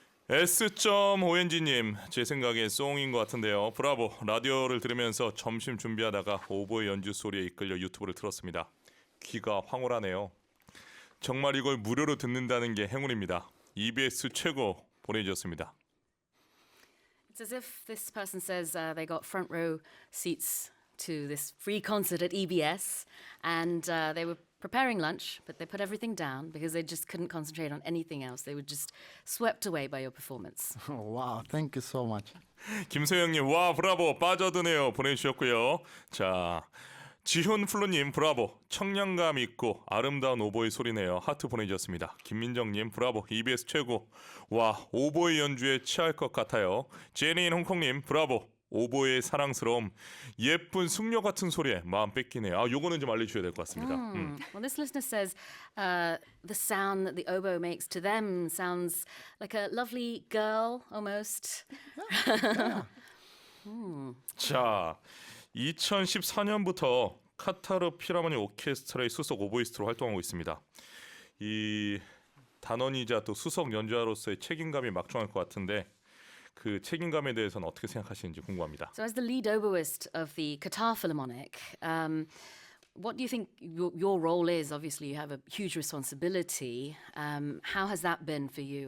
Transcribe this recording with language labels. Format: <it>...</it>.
<ko>S.ONG님, 제 생각엔 송인 것 같은데요. 브라보. 라디오를 들으면서 점심 준비하다가 오보의 연주 소리에 이끌려 유튜브를 틀었습니다. 귀가 황홀하네요. 정말 이걸 무료로 듣는다는 게 행운입니다. EBS 최고 보내주셨습니다.</ko> <en>It's as if this person says they got front row seats to this free concert at EBS, and they were preparing lunch, but they put everything down because they just couldn't concentrate on anything else. They were just swept away by your performance. Oh, wow, thank you so much.</en> <ko>김소영님, 와 브라보 빠져드네요 보내주셨고요. 자, 지훈 플루님, 브라보. 청량감 있고 아름다운 오보의 소리네요. 하트 보내주셨습니다. 김민정님, 브라보. EBS 최고. 와, 오보의 연주에 취할 것 같아요. 제니인 홍콩님, 브라보. 오보의 사랑스러움, 예쁜 숙녀 같은 소리에 마음 뺏기네요. 아, 요거는 좀 알려주셔야 될 것 같습니다.</ko> <en>Well, this listener says the sound that the oboe makes to them sounds like a lovely girl almost.</en> <ko>자, 2014년부터 카타르 필하모니 오케스트라의 수석 오보이스트로 활동하고 있습니다. 이 단원이자 또 수석 연주자로서의 책임감이 막중할 것 같은데 그 책임감에 대해서는 어떻게 생각하시는지 궁금합니다.</ko> <en>So, as the lead oboist of the Qatar Philharmonic, what do you think your role is? Obviously, you have a huge responsibility. How has that been for you?</en>